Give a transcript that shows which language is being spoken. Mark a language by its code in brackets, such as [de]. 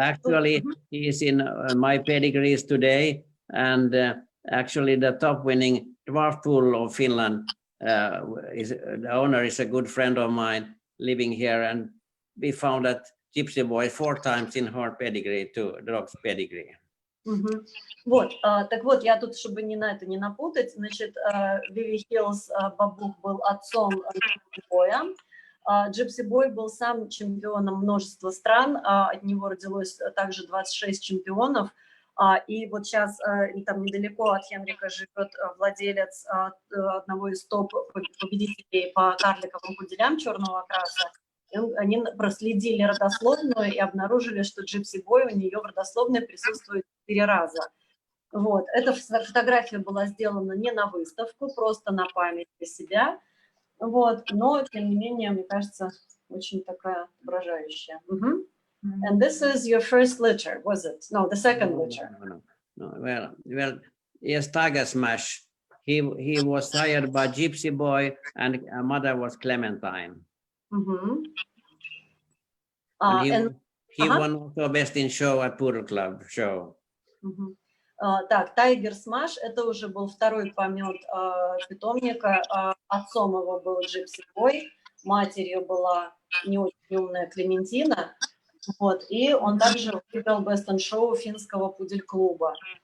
[en] actually, he is in my pedigrees today. And actually, the top winning dwarf pool of Finland is the owner is a good friend of mine living here. And we found that Gypsy Boy 4 times in her pedigree too, dog's pedigree. Мгм. [ru] Вот, так вот, я тут, чтобы не напутать, значит, Виви Хиллс Бабух был отцом Gypsy Боя. Gypsy Boy был сам чемпионом множества стран, от него родилось также 26 чемпионов, и вот сейчас там недалеко от Хенрика живет владелец одного из топ-победителей по карликовым пуделям черного окраса. Они проследили родословную и обнаружили, что Gypsy Boy у нее в родословной присутствует 4 раза. Вот. Эта фотография была сделана не на выставку, просто на память для себя. Вот. Но, тем не менее, мне кажется, очень такая отображающая. [en] And this is your first litter, was it? No, the second litter. No. Well, yes, Tiger Smash. He was sired by Gypsy Boy, and mother was Clementine. And he won also best in show at Poodle Club show. [ru] Так, Tiger Smash, это уже был второй помет питомника. Отцом его был Gypsy Boy, матерью была не очень умная Клементина. Вот, и он также выиграл Best in Show финского пудель-клуба.